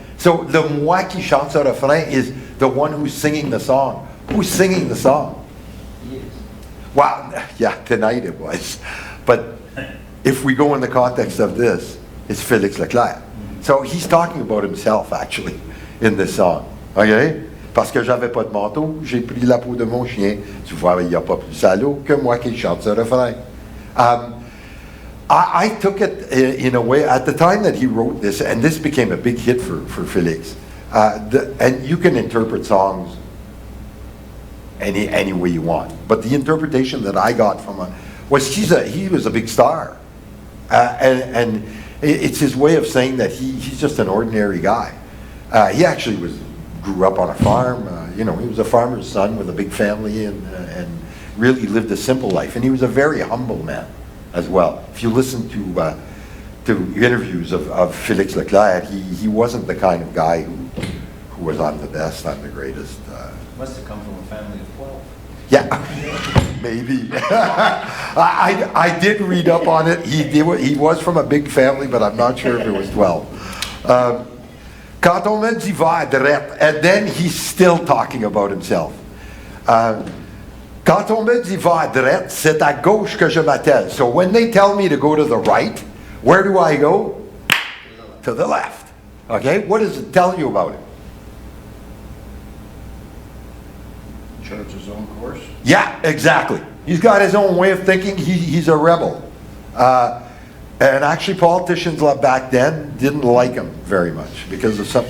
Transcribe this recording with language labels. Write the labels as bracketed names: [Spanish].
[English] So, the [French] moi qui chante ce refrain [English] is the one who's singing the song. Who's singing the song? Well, yeah, tonight it was. But if we go in the context of this, it's Félix Leclerc. So he's talking about himself, actually, in this song. Okay? [French] Parce que j'avais pas de manteau, j'ai pris la peau de mon chien. Tu vois, il n'y a pas plus salaud que moi qui chante ce refrain. [English] I took it in a way, at the time that he wrote this, and this became a big hit for Félix. And you can interpret songs any way you want. But the interpretation that I got from him was he was a big star. And it's his way of saying that he's just an ordinary guy. He actually grew up on a farm. He was a farmer's son with a big family and really lived a simple life. And he was a very humble man as well. If you listen to interviews of Félix Leclerc, he wasn't the kind of guy who was I'm the best, I'm the greatest. Must have come from a family of 12. Yeah, maybe. I did read up on it. He was from a big family, but I'm not sure if it was 12. [French] Quand on me dit va à droite, [English] and then he's still talking about himself. [French] Quand on me dit va à droite, c'est à gauche que je m'attelle. [English] So when they tell me to go to the right, where do I go? To the left. Okay, what does it tell you about it? Charts his own course. Yeah, exactly. He's got his own way of thinking. He's a rebel. And actually, politicians back then didn't like him very much because of some.